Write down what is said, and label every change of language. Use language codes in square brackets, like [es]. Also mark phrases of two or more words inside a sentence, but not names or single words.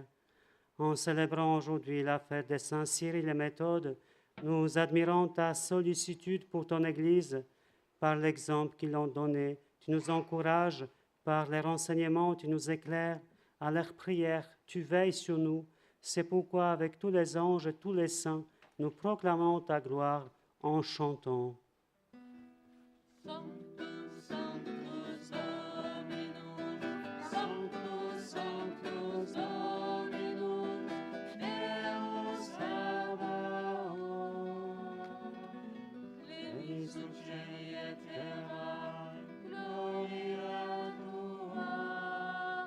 [fr] En célébrant aujourd'hui la fête de Saint Cyril et Méthode, nous admirons ta sollicitude pour ton Église. Par l'exemple qu'ils ont donné, tu nous encourages, par les renseignements, tu nous éclaires, à leurs prières, tu veilles sur nous. C'est pourquoi, avec tous les anges et tous les saints, nous proclamons ta gloire en chantant. [la] Sanctus, Sanctus Dominus, Sanctus, Sanctus Dominus, Deus Sabaoth. Levis in cieli et terra, gloria tua.